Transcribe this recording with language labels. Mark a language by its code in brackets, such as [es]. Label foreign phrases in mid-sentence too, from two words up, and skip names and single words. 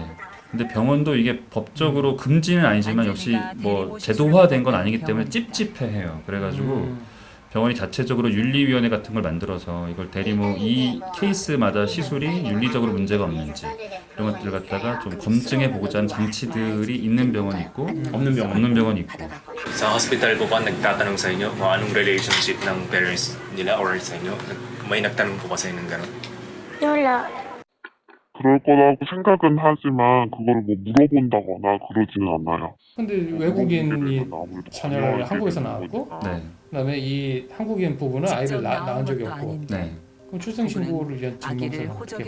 [ko] 근데 병원도 이게 법적으로 금지는 아니지만 역시 뭐 제도화된 건 아니기 때문에 찝찝해해요. 그래가지고 병원이 자체적으로 윤리위원회 같은 걸 만들어서 이걸 대리모 이 케이스마다 시술이 윤리적으로 문제가 없는지 이런 것들을 갖다가 좀 검증해 보고자 하는 장치들이 있는 병원이 있고 없는 병원이 있고. [tl] Sa hospital po ba nagtatanong sa inyo kung anong relationship ng parents nila or sa inyo? May nagtanong po ba sa inyo ng gano'n? wala. [ko] 그럴 거라고 생각은 하지만 그거를 뭐 물어본다거나 그러지는 않아요. 근데 외국인이 자녀를 한국에서 낳았고 네. 그다음에 이 한국인 부부는 아이를 낳은 적이 없고 네. 그럼 출생신고를 위한 아기를 증명서를 호적에